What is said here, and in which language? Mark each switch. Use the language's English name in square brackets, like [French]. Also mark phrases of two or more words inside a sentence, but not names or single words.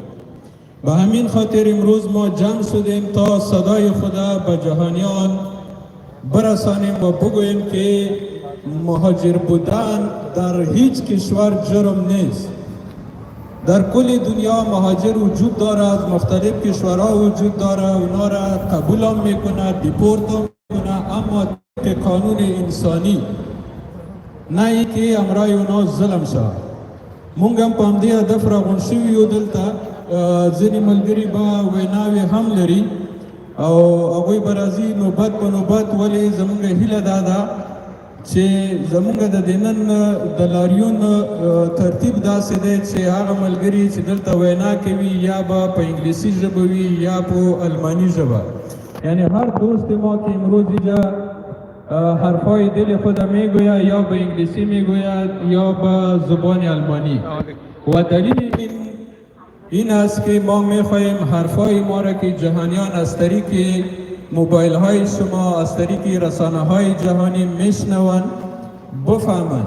[Persian] به همین خاطر امروز ما جمع شدیم تا صدای خدا به جهانیان برسانیم و بگوییم که مهاجر بودن در هیچ کشور جرم نیست. در کل دنیا مهاجر وجود داره، از مختلف کشورها وجود داره، اونا را قبول هم میکنه، دیپورت هم میکنه، اما که قانون انسانی نه ای که امرای اونا ظلم شد. [Pashto] مونږ هم په همدې هدف راغونډ شوي یو. دلته ځینې ملګري به ویناوې هم لري او هغوی به راځي نوبت په نوبت. ولې زموږ هیله دا ده چې زموږ د دې نن د لاریون ترتیب داسې دی چې هغه ملګري چې دلته وینا کوي یا به په انګلیسي ژبه وي یا په المانی ژبه، [Persian] یعنی هر دوست ما که امروز اینجا حرفای دل خود میگوید یا به انگلیسی میگوید یا به زبان آلمانی و دلیل این است که ما میخواهیم حرفای ما را که جهانیان از طریق موبایل های شما، از طریق رسانه های جهانی میشنوند بفهمند.